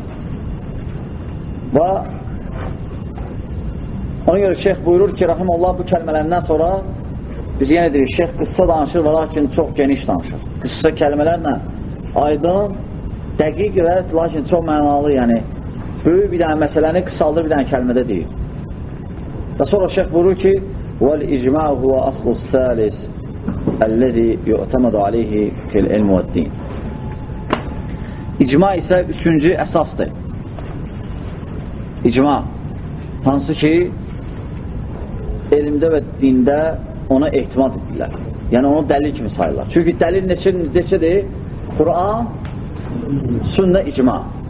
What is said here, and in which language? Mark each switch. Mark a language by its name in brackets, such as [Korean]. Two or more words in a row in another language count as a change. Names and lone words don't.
[Azerbaijani] Və ona görə şeyh buyurur ki, rahimullah, bu kəlmələrindən sonra biz yenə deyirik, şeyh qıssa danışır və lakin çox geniş danışır. Qıssa kəlmələrlə aydın, dəqiq və lakin çox mənalı, yəni böyük bir dənə məsələni qısaldır bir dənə kəlmədə deyir. Və sonra şeyh buyurur ki, [Arabic] وَالْاِجْمَعُ هُوَ أَصْلُ الثَّالِسِ الَّذِي يُعْتَمَدُ عَلَيْهِ فِي الْعِلْمِ وَالدِّينِ. [Azerbaijani] İcma isə üçüncü əsasdır. İcma, hansı ki, elmdə və dində ona ehtimad edirlər. Yəni, onu dəlil kimi sayırlar. Çünki dəlil neçədir? Quran, sünnə, icma.